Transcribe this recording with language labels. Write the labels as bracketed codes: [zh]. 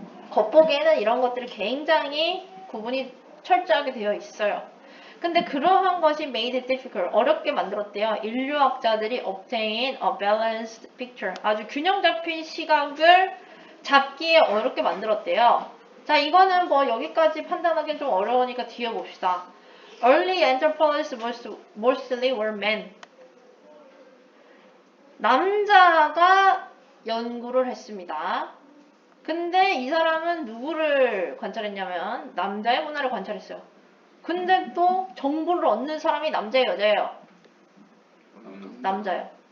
[ko] 겉보기에는 이런 것들이 굉장히 구분이 철저하게 되어 있어요. 근데 그러한 것이 [en] made it difficult, [ko] 어렵게 만들었대요. 인류학자들이 [en] obtain a balanced picture, [ko] 아주 균형 잡힌 시각을 잡기에 어렵게 만들었대요. 자, 이거는 뭐 여기까지 판단하기는 좀 어려우니까 뒤에 봅시다. [en] Early anthropologists mostly were men. [ko] 남자가 연구를 했습니다. 근데 이 사람은 누구를 관찰했냐면 남자의 문화를 관찰했어요. 근데 또 정보를 얻는 사람이 남자예요, 여자예요? 남자예요.